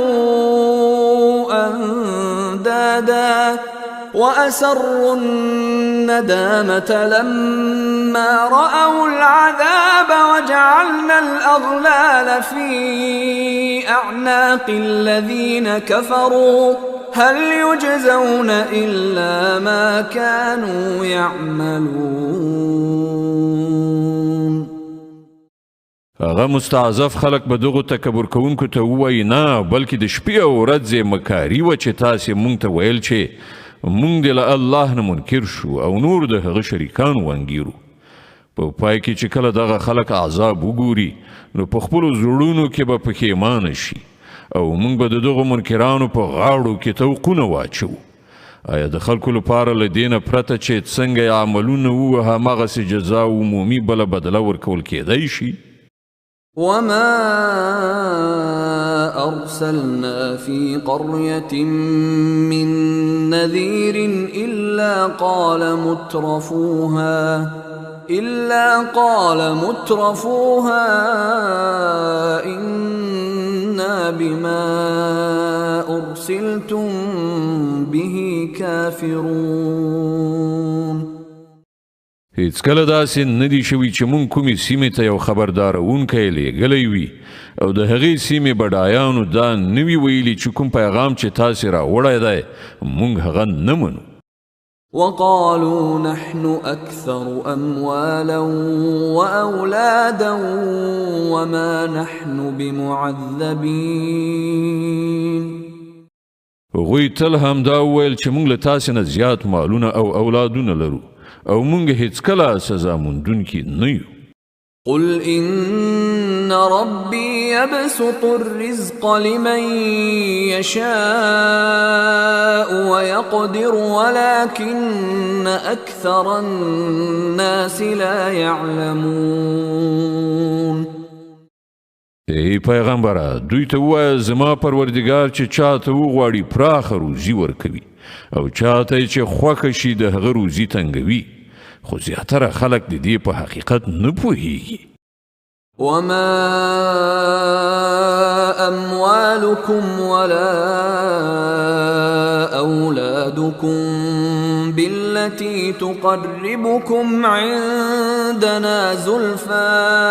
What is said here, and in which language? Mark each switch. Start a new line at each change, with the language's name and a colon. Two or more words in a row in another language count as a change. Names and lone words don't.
Arabic: أندادا وأسروا الندامة لما رأوا العذاب وجعلنا الأغلال في أعناق الذين كفروا هل يجزون إلا ما كانوا يعملون.
Pashto: هغه مستعذف خلق به دغه تکبر کوونکو ته ووایي نه بلکې د شپې او ورځې مکاري وه چې تاسې مونږ ته ویل چې مونږ دې له الله نه منکر شو او نور د هغه شریکانو وانګیرو. په پای کې چې کله دغه خلق عذاب وګوري نو په خپلو زړونو کې به پښیمانه شي او مونږ به د دغو منکرانو په غاړو کې توقونه واچو. آیا د خلکو لپاره له دې نه پرته چې څنګه یې عملونه وو هماغسې جزا عمومي بله بدله ورکول کېدی شي؟
Arabic: وما أرسلنا في قرية من نذير إلا قال مترفوها إنا بما أرسلتم به كافرون.
Pashto: هیڅ کله داسې نه دي شوي چې مونږ کومې سیمې ته یو خبردارونکی لیږلی وي او د هغې سیمې بډایانو دا نه وي ویلي چې کوم پیغام چې تاسې راوړی دی مونږ هغه نه منو.
Arabic: وقالوا نحن أكثر أموالا وأولادا وما نحن بمعذبين.
Pashto: هغوی تل هم دا وویل چې مونږ له تاسې نه زیات مالونه او اولادونه لرو او مونږ هیڅ کله سزا موندونکي نه یو.
Arabic: قل إن ربي يبسط الرزق لمن يشاء ويقدر ولكن أكثر الناس لا يعلمون.
Pashto: ای پیغمبره دوی ته ووایه زما پروردګار چې چاته وغواړي پراخه روزي ورکوي او چاته چې خوښه شي د هغه روزي تنګوي خو زیاتره خلک د دې په حقیقت نه پوهیږي.
Arabic: وما أموالكم ولا أولادكم بالتي تقربكم عندنا زلفى